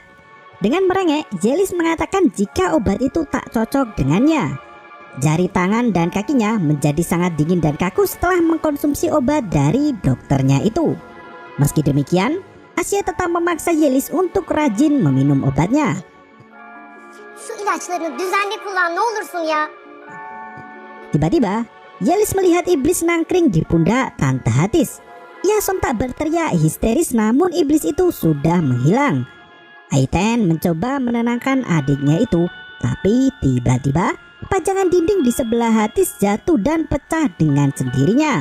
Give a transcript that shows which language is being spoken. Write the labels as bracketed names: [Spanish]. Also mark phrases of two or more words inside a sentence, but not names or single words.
[Indonesian] Dengan merengek, Yelis mengatakan jika obat itu tak cocok dengannya. Jari tangan dan kakinya menjadi sangat dingin dan kaku setelah mengkonsumsi obat dari dokternya itu. Meski demikian, Asye tetap memaksa Yelis untuk rajin meminum obatnya. [Turkish] Şu ilaçlarını düzenli kullan ne olursun ya. [Indonesian] Tiba-tiba, Yelis melihat iblis nangkring di pundak Tante Hatis. Ia sontak berteriak histeris, namun iblis itu sudah menghilang. Aiten mencoba menenangkan adiknya itu, tapi tiba-tiba pajangan dinding di sebelah Hatis jatuh dan pecah dengan sendirinya.